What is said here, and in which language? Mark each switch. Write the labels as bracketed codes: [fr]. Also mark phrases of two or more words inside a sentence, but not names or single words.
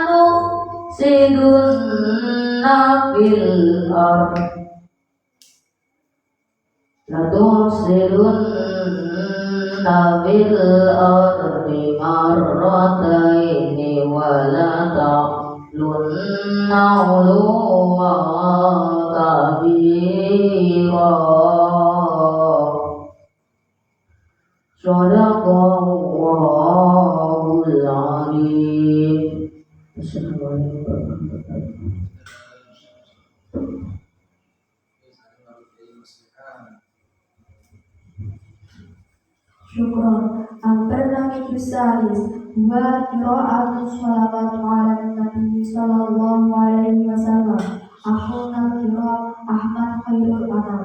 [ar] تفسدن في الأرض لا تفسدن في الأرض مرتين ولتعلن علوا كبيرا. صدق الله العظيم. السلام عليكم ورحمة الله Syukron. البرنامج الثالث وقراءة صلوات على النبي صلى الله عليه وسلم. أخونا قارئ أحمد خير الأنام.